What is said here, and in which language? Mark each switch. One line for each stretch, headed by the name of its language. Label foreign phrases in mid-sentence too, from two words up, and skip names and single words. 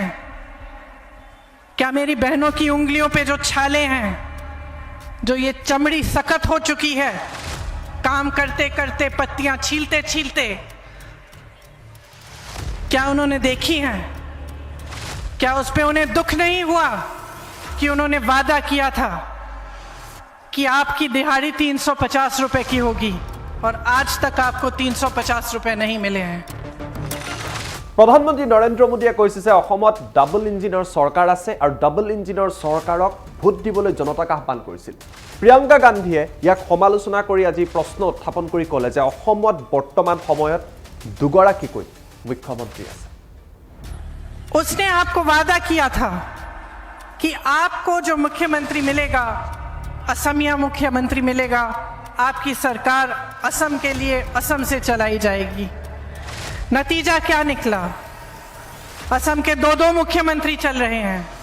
Hindi: क्या मेरी बहनों की उंगलियों पे जो छाले हैं, जो ये चमड़ी सख्त हो चुकी है, काम करते करते पत्तियां छीलते छीलते, क्या उन्होंने देखी हैं? क्या उस पे उन्हें दुख नहीं हुआ कि उन्होंने वादा किया था कि आपकी दिहाड़ी 350 रुपए की होगी और आज तक आपको 350 रुपए नहीं मिले हैं?
Assamese: প্ৰধানমন্ত্ৰী নৰেন্দ্ৰ মোদীয়ে কৈছে যে অসমত ডাবল ইঞ্জিনৰ চৰকাৰ আছে আৰু ডাবল ইঞ্জিনৰ চৰকাৰক ভোট দিবলৈ জনতাক আহ্বান কৰিছিল। প্ৰিয়ংকা গান্ধীয়ে ইয়াক সমালোচনা কৰি আজি প্ৰশ্ন উত্থাপন কৰি ক'লে যে অসমত বৰ্তমান সময়ত দুগৰাকীকৈ মুখ্যমন্ত্ৰী আছে।
Hindi: उसने आपको वादा किया था कि आपको जो मुख्यमंत्री मिलेगा, असमिया मुख्यमंत्री मिलेगा, आपकी सरकार असम के लिए असम से चलाई जाएगी। नतीजा क्या निकला? असम के 2 मुख्यमंत्री चल रहे हैं।